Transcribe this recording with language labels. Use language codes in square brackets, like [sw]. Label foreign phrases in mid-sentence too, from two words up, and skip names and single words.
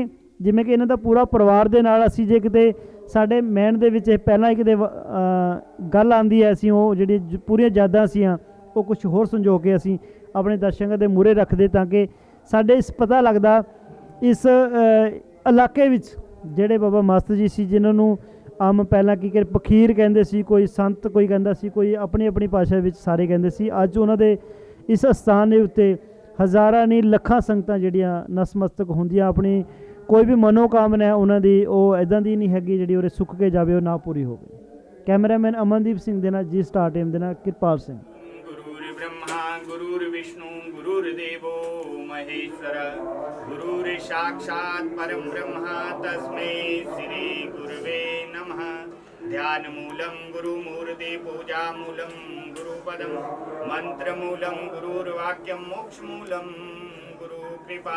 [pa] ਜਿਵੇਂ ਕਿ ਇਹਨਾਂ ਦਾ ਪੂਰਾ ਪਰਿਵਾਰ ਦੇ ਨਾਲ ਅਸੀਂ ਜੇ ਕਿਤੇ ਸਾਡੇ ਮੈਨ ਦੇ ਵਿੱਚ ਪਹਿਲਾਂ ਕਿਤੇ ਗੱਲ ਆਉਂਦੀ ਹੈ ਅਸੀਂ ਉਹ ਜਿਹੜੀ ਪੂਰੀਆਂ ਯਾਦਾਂ ਸੀਆਂ ਉਹ ਕੁਝ ਹੋਰ ਸੰਜੋ ਕੇ ਅਸੀਂ ਆਪਣੇ ਦਰਸ਼ਕਾਂ ਦੇ ਮੂਹਰੇ ਰੱਖਦੇ ਤਾਂ ਕਿ ਸਾਡੇ ਇਸ ਪਤਾ ਲੱਗਦਾ ਇਸ ਇਲਾਕੇ ਵਿੱਚ ਜਿਹੜੇ ਬਾਬਾ ਮਾਸਟਰ ਜੀ ਸੀ ਜਿਨ੍ਹਾਂ ਨੂੰ ਆਮ ਪਹਿਲਾਂ ਕੀ ਕਰ ਪਖੀਰ ਕਹਿੰਦੇ ਸੀ, ਕੋਈ ਸੰਤ ਕੋਈ ਕਹਿੰਦਾ ਸੀ, ਕੋਈ ਆਪਣੀ ਆਪਣੀ ਭਾਸ਼ਾ ਵਿੱਚ ਸਾਰੇ ਕਹਿੰਦੇ ਸੀ। ਅੱਜ ਉਹਨਾਂ ਦੇ ਇਸ ਅਸਥਾਨ ਦੇ ਉੱਤੇ ਹਜ਼ਾਰਾਂ ਨਹੀਂ ਲੱਖਾਂ ਸੰਗਤਾਂ ਜਿਹੜੀਆਂ ਨਸਮਸਤਕ ਹੁੰਦੀਆਂ, ਆਪਣੀ ਕੋਈ ਵੀ ਮਨੋਕਾਮਨਾ ਹੈ ਉਹਨਾਂ ਦੀ ਉਹ ਇੱਦਾਂ ਦੀ ਨਹੀਂ ਹੈਗੀ ਜਿਹੜੀ ਉਹਦੇ ਸੁੱਕ ਕੇ ਜਾਵੇ, ਉਹ ਨਾ ਪੂਰੀ ਹੋਵੇ। ਕੈਮਰਾਮੈਨ ਅਮਨਦੀਪ ਸਿੰਘ ਦੇ ਨਾਲ ਜੀ ਸਟਾਰ ਟੀਮ ਦੇ ਨਾਲ ਕਿਰਪਾਲ ਸਿੰਘ। [sa] गुरुर् ब्रह्मा गुरुर्विष्णु गुरुर्देवो महेश्वर गुरुर् साक्षात् परं ब्रह्म तस्मै श्री गुरुवे नमः। ध्यानमूलं गुरुमूर्ति पूजामूलं गुरुपदं मंत्रमूलं गुरुर्वाक्यं मोक्षमूलं गुरुकृपा।